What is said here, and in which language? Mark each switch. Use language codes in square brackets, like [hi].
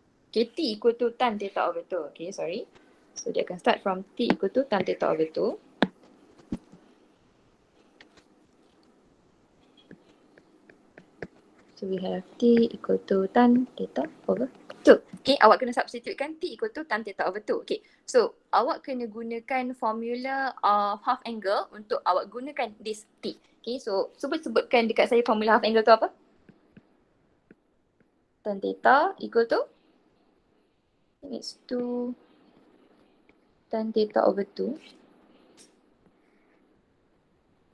[en] Okay, T equal to tan theta over 2. Okay, sorry. So dia akan start from T equal to tan theta over 2. So we have T equal to tan theta over 2. Okay, awak kena substitutekan T equal to tan theta over 2. [ms] Okay, so awak kena gunakan formula half angle untuk awak gunakan this T. Okay, so sebutkan dekat saya formula half angle tu apa? [en] Tan theta equal to, I think it's 2 tan theta over 2.